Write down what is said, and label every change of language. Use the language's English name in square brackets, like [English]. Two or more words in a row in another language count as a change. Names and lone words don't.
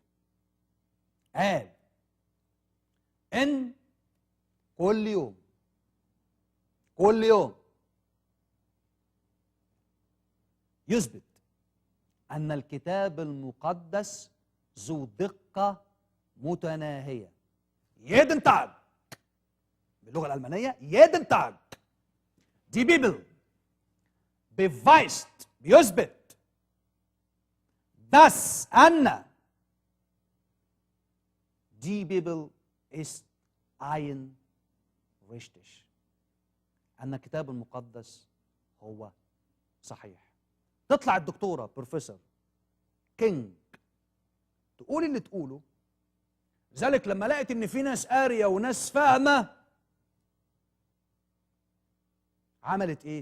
[Arabic] قال ان كل يوم يثبت ان الكتاب المقدس ذو دقه متناهيه. [German] jeden Tag [Arabic] باللغه الالمانيه [German] jeden Tag die Bibel beweist بيثبت dass أن die Bibel ist ein richtig، [Arabic] أن الكتاب المقدس هو صحيح. تطلع الدكتورة بروفيسور كينج تقول اللي تقوله، لذلك لما لقيت ان في ناس قاريه وناس فاهمه عملت ايه؟